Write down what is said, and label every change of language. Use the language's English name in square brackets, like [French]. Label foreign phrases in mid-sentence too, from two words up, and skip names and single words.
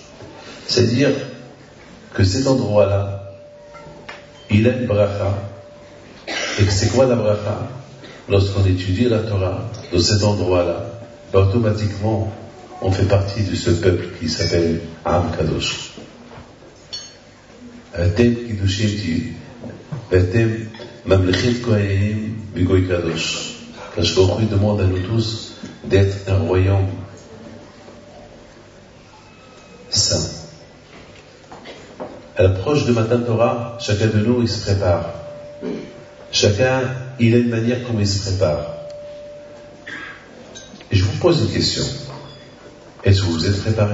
[French] C'est-à-dire que cet endroit-là, il a une bracha. Et que c'est quoi la bracha? Lorsqu'on étudie la Torah, dans cet endroit-là, automatiquement, on fait partie de ce peuple qui s'appelle [Hebrew] עם קדוש. אתם קדושים אתם ממלכת כהנים בגוי קדוש. קדוש ברוך הוא [French] demande à nous tous d'être un royaume saint. À l'approche de [Hebrew] מתן תורה, [French] chacun de nous, il se prépare. Chacun, il a une manière comme il se prépare. Et je vous pose une question. Est-ce que vous êtes préparés?